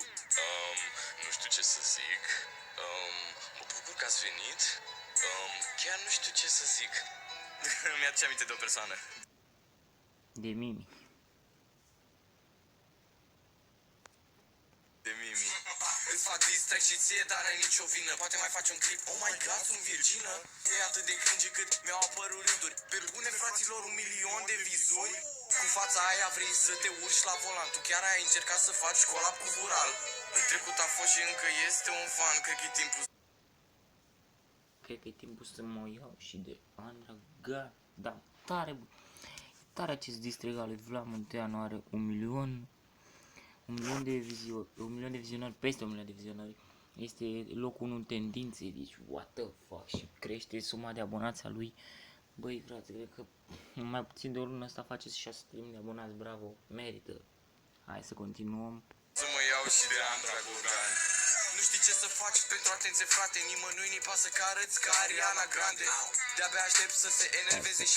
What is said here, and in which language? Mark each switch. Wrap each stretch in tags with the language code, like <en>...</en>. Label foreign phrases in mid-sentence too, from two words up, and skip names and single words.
<ro>Nu știu ce să zic. Mă bucur că ați venit. Chiar nu știu ce să zic. Mi-aduce aminte de o persoană. De Mimi. De Mimi. Îți fac distract și ție, dar n-ai nicio vină. Poate mai faci un clip.</ro> <en>Oh my god,</en> <ro>sunt virgină. E atât de cringe cât mi-au apărut rânduri. Pe bune, fraților, 1.000.000 de vizuri. Cu fața aia vrei să te urci la volan. Tu chiar ai încercat să faci collab cu Vural. În trecut a fost și încă este un fan. Cred că e timpul. Cred că e timpul să mă iau și de Andra. Da, tare, tare acest distreg al lui Vlad Munteanu, are 1.000.000 de vizionari, peste 1.000.000 de vizionari. Este locul 1 în tendințe, deci</ro> <en>what the fuck,</en> <ro>și crește suma de abonați a lui. Băi frate, cred că mai puțin de o lună asta face 6.000 de abonați, bravo, merită. Hai să continuăm. Să mă iau și de Andra Gogan. Nu știi ce să faci pentru atenție, frate. Nimănui nu-i pasă că arăți ca Ariana Grande. De-abia aștept să se enerveze și</ro>